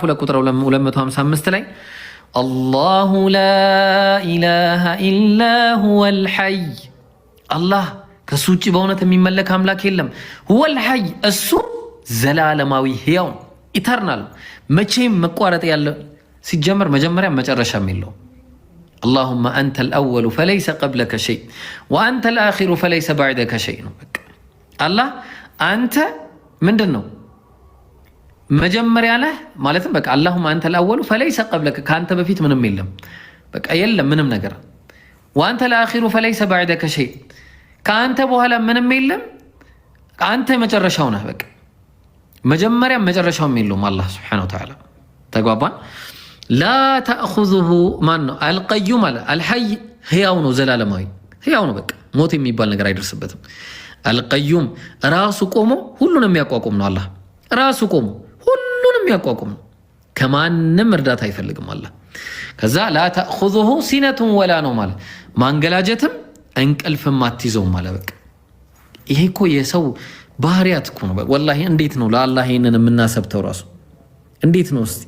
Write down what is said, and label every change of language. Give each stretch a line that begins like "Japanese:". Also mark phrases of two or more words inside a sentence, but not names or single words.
Amharic: 2 ቁጥር 255 ላይ
Arabic: الله لا إله إلا هو الحي
Amharic: አላህ ከሱ ውጭ በእውነት የሚመለክ አምላክ የለም።
Arabic: هو الحي
Amharic: እሱ ዘላለማዊ ሕያው ኢተርናል መቼም መቋረጥ ያለ ሲጀመር መጀመሪያ መጨረሻም የለው።
Arabic: اللهم أنت الأول فليس قبلك شيء وأنت الآخر فليس بعدك شيء
Amharic: ነው በቃ አላህ አንተ ምንድነው መጀመሪያ ነህ ማለትም በቃ
Arabic: اللهم أنت الأول فليس قبلك
Amharic: ካንተ በፊት ምንም የለም በቃ የለም ምንም ነገር
Arabic: وأنت الآخر فليس بعدك شيء
Amharic: ካንተ በኋላ ምንም የለም አንተ መጨረሻው ነህ በቃ መጀመሪያ መጨረሻውም የለውም አላህ
Arabic: سبحانه وتعالى
Amharic: ተግባባን።
Arabic: لا تأخذه
Amharic: ማን ነው? አልቀዩም አለ። አልሐይ ህያው ነው፣ ዘላለማዊ ህያው ነው። በቃ ሞት የሚባል ነገር አይደርስበትም። አልቀዩም ራሱ ቆሞ ሁሉንም የሚያቋቁም ነው። አላህ ራሱ ቆሞ ሁሉንም የሚያቋቁም ነው። ከማንም እርዳታ አይፈልግም አላህ። ከዛ
Arabic: لا تأخذه سنة ولا
Amharic: ነው ማለት ማንገላጀትም እንቅልፍም አትይዘውም አለ። በቃ ይሄ እኮ የሰው ባህሪያት እኮ ነው። ወላሂ እንዴት ነው ለአላህ ይሄንን የምናሰብተው ራሱ እንዴት ነው እስቲ?